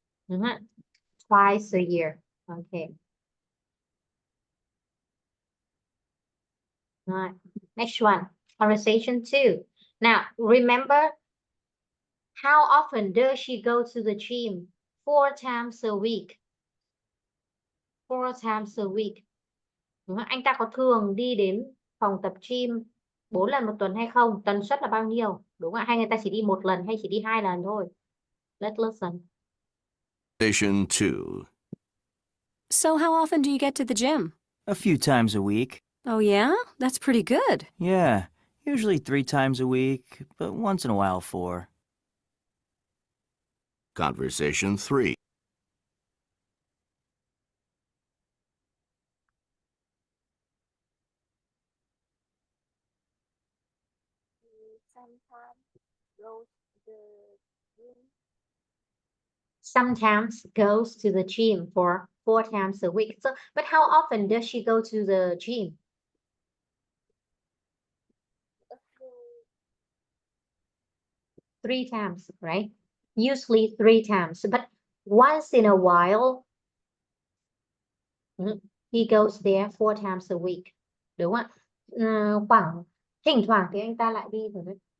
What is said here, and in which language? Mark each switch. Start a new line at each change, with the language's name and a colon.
English: Mhm. Twice a year. Okay. Right. Next one. Conversation 2. Now, remember, how often does she go to the gym? 4 times a week. 4 times a week.
Vietnamese: Đúng không? Anh ta có thường đi đến phòng tập gym 4 lần một tuần hay không? Tần suất là bao nhiêu? Đúng không ạ? Hay người ta chỉ đi 1 lần hay chỉ đi 2 lần thôi?
English: Let's listen. Conversation 2. So how often do you get to the gym? A few times a week. Oh yeah? That's pretty good. Yeah, usually 3 times a week, but once in a while 4. Conversation 3. She sometimes goes to the gym. Sometimes goes to the gym for 4 times a week. So, but how often does she go to the gym? A few 3 times, right? Usually 3 times, but once in a while, he goes there 4 times a week.
Vietnamese: Đúng không ạ? Khoảng thỉnh thoảng thì anh ta lại đi rồi đấy.